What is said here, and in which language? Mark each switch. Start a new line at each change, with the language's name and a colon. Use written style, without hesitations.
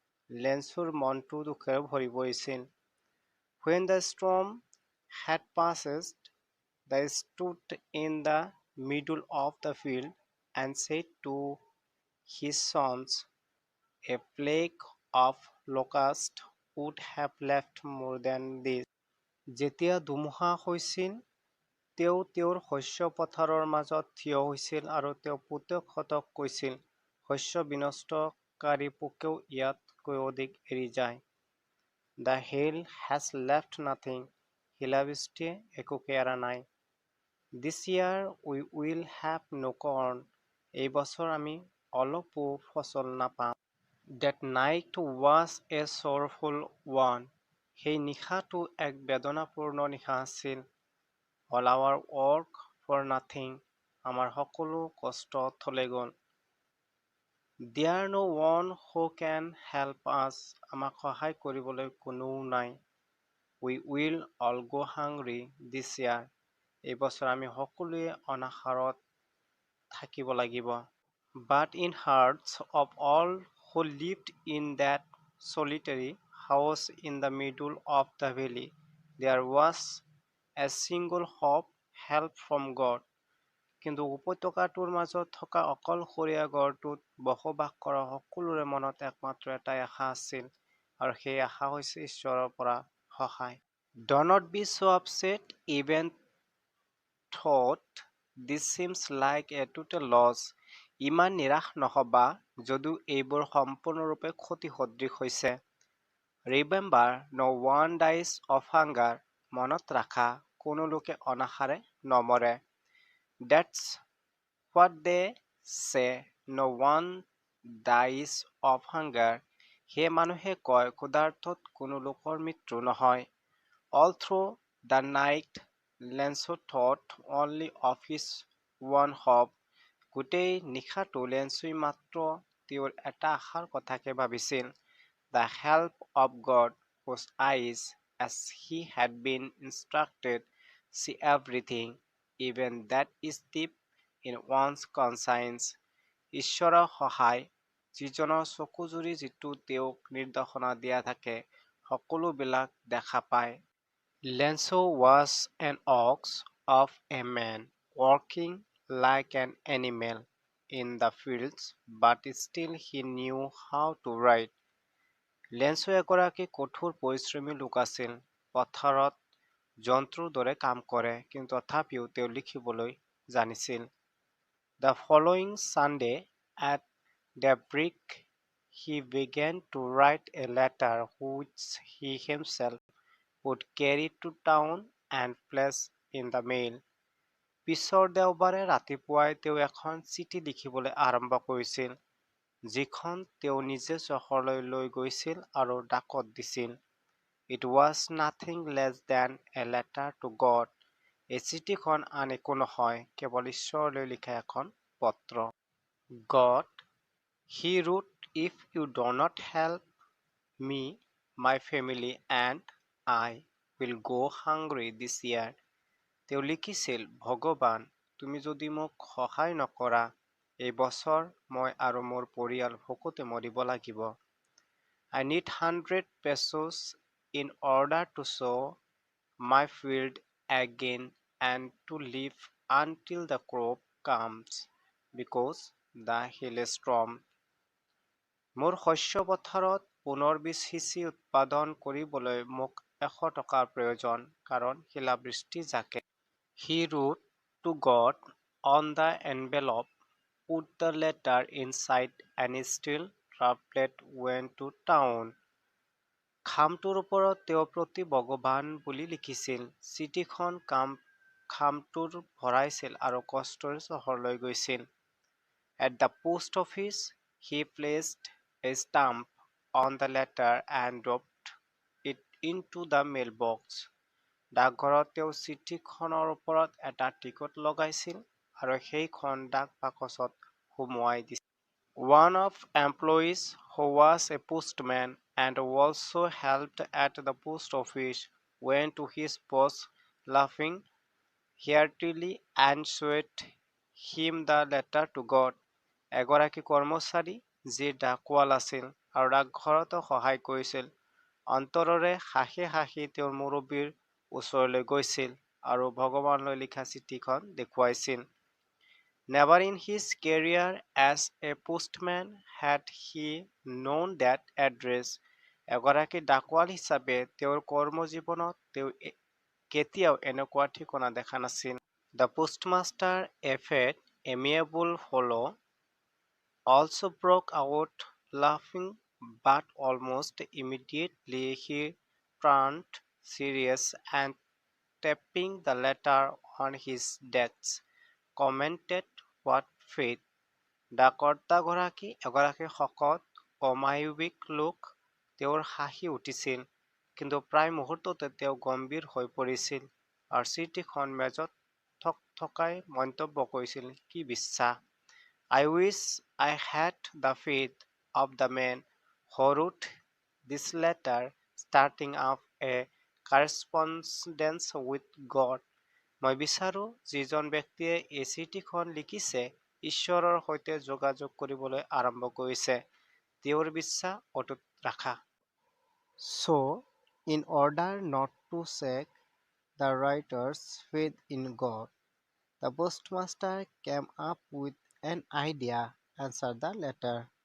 Assamese: লেঞ্চোৰ মনটো দুখেৰে ভৰি পৰিছিল।
English: When the storm had passed, they stood in the middle of the field and said to his sons, a plague of locusts would have left more than this.
Assamese: যেতিয়া ধুমুহা হৈছিল, তেওঁ তেওঁৰ শস্য পথাৰৰ মাজত থিয় হৈছিল আৰু তেওঁ পুতেকহঁতক কৈছিল, শস্য বিনষ্টকাৰী পোকেও ইয়াতকৈ অধিক এৰি যায়।
English: The hail has left nothing.
Assamese: শিলাবৃষ্টিয়ে একোকে এৰা নাই।
English: This year we will have no corn.
Assamese: এই বছৰ আমি অলপো ফচল নাপাম।
English: That night was a sorrowful one.
Assamese: সেই নিশাটো এক বেদনাপূৰ্ণ নিশা আছিল।
English: All our work for nothing.
Assamese: আমাৰ সকলো কষ্ট অথলে গ'ল।
English: There no one who can help us.
Assamese: আমাক সহায় কৰিবলৈ কোনোও নাই।
English: We will all go hungry this year.
Assamese: এই বছৰ আমি সকলোৱে অনাহাৰত থাকিব লাগিব।
English: But in hearts of all who lived in that solitary house in the middle of the valley, there was a single hope, help from God.
Assamese: কিন্তু উপত্যকাটোৰ মাজত থকা অকলশৰীয়া গড়টোত বসবাস কৰা সকলোৰে মনত একমাত্ৰ এটাই আশা আছিল, আৰু সেই আশা হৈছে ঈশ্বৰৰ পৰা সহায়।
English: Do not be so upset, even though this seems like a total loss.
Assamese: ইমান নিৰাশ নহবা, যদিও এইবোৰ সম্পূৰ্ণৰূপে ক্ষতি সদৃশ হৈছে।
English: Remember, no one dies of hunger.
Assamese: মনত ৰাখা, কোনো লোকে অনাহাৰে নমৰে।
English: That's what they say. No one dies of hunger.
Assamese: সেই মানুহে কয়, ক্ষুধাৰ্তত কোনো লোকৰ মৃত্যু নহয়।
English: All through the night, Lenço thought only of his one hope.
Assamese: গোটেই নিশাটো লেঞ্চুই মাত্ৰ তেওঁৰ এটা আশাৰ কথাকে ভাবিছিল।
English: The help of God, whose eyes, as he had been instructed, see everything, even that is deep in one's conscience.
Assamese: ঈশ্বৰৰ সহায়, যিজনৰ চকুজুৰি যিটো তেওঁক নিৰ্দেশনা দিয়া থাকে, সকলোবিলাক দেখা পায়।
English: Lenço was an ox of a man, working like an animal in the fields, but still he knew how to write.
Assamese: Lencho এগৰাকী কঠোৰ পৰিশ্ৰমী লোক আছিল। পথাৰত জন্তুৰ দৰে কাম কৰে, কিন্তু তথাপিও তেওঁ লিখিবলৈ জানিছিল।
English: The following Sunday, at daybreak, he began to write a letter which he himself would carry to town and place in the mail.
Assamese: পিছৰ দেওবাৰে ৰাতিপুৱাই তেওঁ এখন চিঠি লিখিবলৈ আৰম্ভ কৰিছিল, যিখন তেওঁ নিজে চহৰলৈ লৈ গৈছিল আৰু ডাকত দিছিল।
English: It was nothing less than a letter to God.
Assamese: এই চিঠিখন আন একো নহয়, কেৱল ঈশ্বৰলৈ লিখা এখন পত্ৰ।
English: God, he wrote, if you do not help me, my family and I will go hungry this year.
Assamese: তেওঁ লিখিছিল, ভগৱান, তুমি যদি মোক সহায় নকৰা, এই বছৰ মই আৰু মোৰ পৰিয়াল ভোকতে মৰিব লাগিব।
English: I need 100 pesos in order to sow my field again and to live until the crop comes because the hailstorm.
Assamese: মোৰ শস্য পথাৰত পুনৰ বীজ সিঁচি উৎপাদন কৰিবলৈ মোক 100 টকাৰ প্ৰয়োজন কাৰণ শিলাবৃষ্টি জাকে।
English: He wrote to God on the envelope, put the letter inside and still traveled went to town.
Assamese: খামটোৰ ওপৰত তেওঁ প্ৰতি ভগৱান বুলি লিখিছিল। চিঠিখন খামটোৰ ভৰাইছিল আৰু কষ্টৰে চহৰলৈ গৈছিল।
English: At the post office, he placed a stamp on the letter and dropped it into the mailbox.
Assamese: ডাকঘৰত তেওঁ চিঠিখনৰ ওপৰত এটা টিকট লগাইছিল আৰু সেইখন ডাক বাকচত সুমুৱাই দিছিল।
English: One of employees who was a postman and also helped at the post office went to his boss laughing heartily and showed him the letter to God.
Assamese: এগৰাকী কৰ্মচাৰী যি ডাকোৱাল আছিল আৰু ডাকঘৰতো সহায় কৰিছিল অন্তৰৰে হাঁহি হাঁহি তেওঁৰ মুৰব্বীৰ ওচৰলৈ গৈছিল আৰু ভগৱানলৈ লিখা চিঠিখন দেখুৱাইছিল।
English: Never in his career as a postman had he known that address.
Assamese: এগৰাকী ডাকোৱাল হিচাপে তেওঁৰ কৰ্মজীৱনত তেওঁ কেতিয়াও এনেকুৱা ঠিকনা দেখা নাছিল।
English: The postmaster, a fat, amiable fellow, also broke out laughing, but almost immediately he turned serious and tapping the letter on his desk, commented, "What fate!"
Assamese: ডাককৰ্তাগৰাকী এগৰাকী শকত অমায়িক লোক। তেওঁৰ হাঁহি উঠিছিল, কিন্তু প্ৰায় মুহূৰ্ততে তেওঁ গম্ভীৰ হৈ পৰিছিল আৰু চিঠিখন মেজত থকাই মন্তব্য কৰিছিল, "কি বিশ্বাস!
English: I wish I had the faith of the man who wrote this letter, starting up a correspondence with God."
Assamese: মই বিচাৰো যিজন ব্যক্তিয়ে এই চিঠিখন লিখিছে ঈশ্বৰৰ সৈতে যোগাযোগ কৰিবলৈ আৰম্ভ কৰিছে তেওঁৰ বিশ্বাস অটুট ৰাখা।
English: So, in order not to shake the writer's faith in God, the postmaster came up with an idea, answered the letter.